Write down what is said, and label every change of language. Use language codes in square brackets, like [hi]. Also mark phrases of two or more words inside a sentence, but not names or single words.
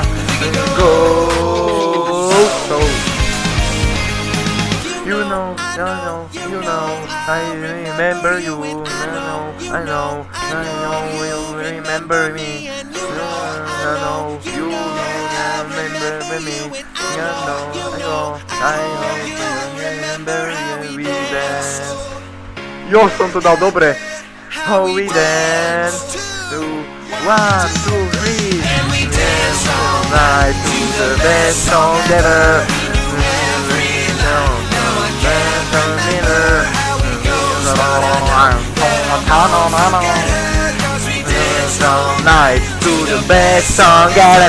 [en] Go. You know, I remember you. I know, you'll remember me. I know, you remember me. I know, you remember we dance. [sk] Jo, som to dal dobre. [en] How we dance. 1, 2, 3. And we dance all night to the best song ever. All night to the best song ever.